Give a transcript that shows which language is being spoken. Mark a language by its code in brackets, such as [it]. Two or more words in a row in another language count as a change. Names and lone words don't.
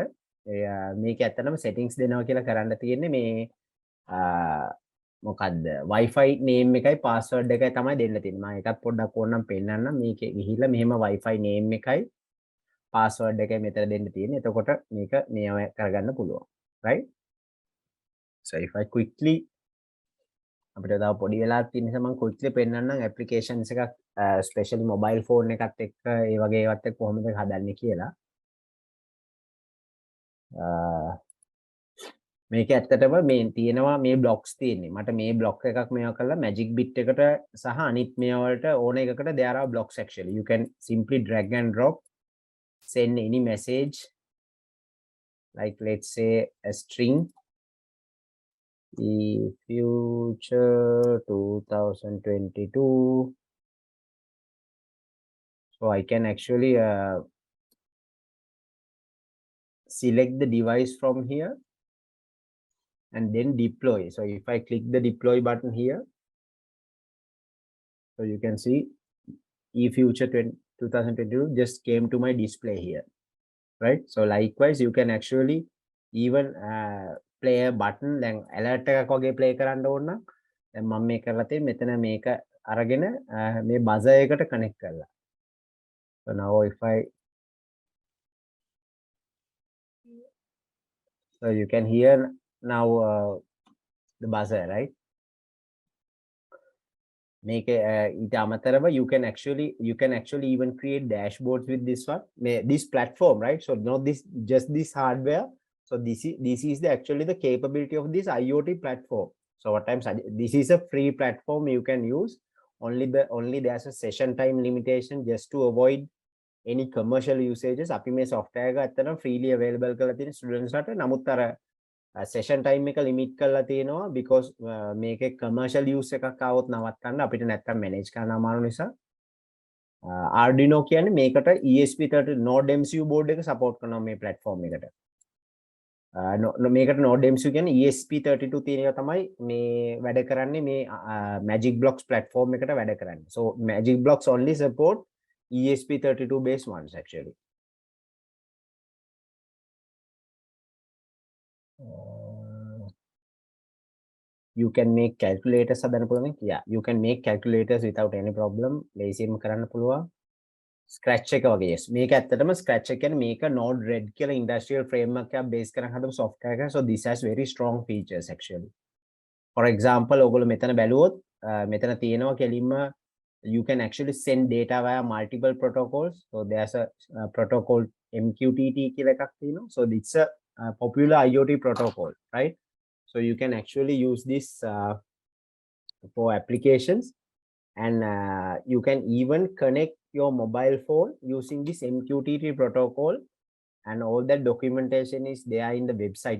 [si] මේක ඇත්තටම settings දෙනවා කියලා කරන්න තියෙන්නේ මේ මොකද්ද [en] Wi-Fi name [si] එකයි password එකයි තමයි දෙන්න තියෙන්නේ. මම ඒකත් පොඩ්ඩක් ඕනනම් පෙන්නන්නම්. මේකේ ගිහිල්ලා මෙහෙම [en] Wi-Fi name [si] එකයි password එකයි මෙතන දෙන්න තියෙන්නේ. එතකොට මේක මේව කරගන්න පුළුවන්. [en] right? So if I quickly [si] අපිට තව පොඩි වෙලාවක් තියෙන නිසා මම quickly පෙන්නන්නම් applications එකක් [en] especially mobile phone [si] එකත් එක්ක ඒ වගේ ඒවත් එක්ක කොහොමද හදන්නේ කියලා. මේක ඇත්තටම මේ තියෙනවා මේ blocks තියෙන්නේ. මට මේ block එකක් මේවා කරලා MagicBit එකට සහ අනිත් මේවා වලට ඕන එකකට [en] there are blocks actually. You can simply drag and drop, send any message like let's say a string. The future 2022. So I can actually select the device from here and then deploy. So if I click the deploy button here, so you can see eFuture 2022 just came to my display here, right? So likewise, you can actually even play a button. [si] Then alert එකක් වගේ play කරන්න ඕන නම් දැන් මම මේක කරලා තියෙන්නේ මෙතන මේක අරගෙන මේ buzzer එකට connect කරලා. [en] So now if I so you can hear now the buzzer, right? Make [si] ඊට අමතරව [en] you can actually even create dashboards with this one, this platform, right? So not this just this hardware. So this is actually the capability of this IoT platform. So what I'm saying, this is a free platform you can use. Only there's a session time limitation just to avoid any commercial usages. [si] අපි මේ software එක අතන [en] freely available [si] කරලා තියෙන students ලාට. නමුත් අර [en] session time [si] එක limit කරලා තියෙනවා because මේකේ [en] commercial use [si] එකක් આવොත් නවත්තන්න අපිට නැත්තම් manage කරන්න අමාරු නිසා. Arduino කියන්නේ මේකට ESP32 Node MCU board එක support කරනවා මේ platform එකට. මේකට Node MCU කියන්නේ ESP32 තියෙන එක තමයි මේ වැඩ කරන්නේ මේ MagicBlocks platform එකට වැඩ කරන්නේ. [en] So MagicBlocks only support ESP32 based ones actually. You can make calculators [si] හදන්න පුළුවන්. [en] Yeah, you can make calculators without any problem. [si] ලේසියෙන්ම කරන්න පුළුවන්. Scratch එක වගේ. Yes. මේක ඇත්තටම Scratch එක කියන්නේ මේක Node Red කියලා [en] industrial framework [si] එකක් base කරන් හදපු software එකක්. [en] So this has very strong features actually. For example, [si] ඔයගොල්ලෝ මෙතන බැලුවොත් මෙතන තියෙනවා කෙලින්ම [en] you can actually send data via multiple protocols. So there's a protocol MQTT [si] කියලා එකක් තියෙනවා. [en] So it's a popular IoT protocol, right? So you can actually use this for applications, and you can even connect your mobile phone using this MQTT protocol, and all that documentation is there in the website.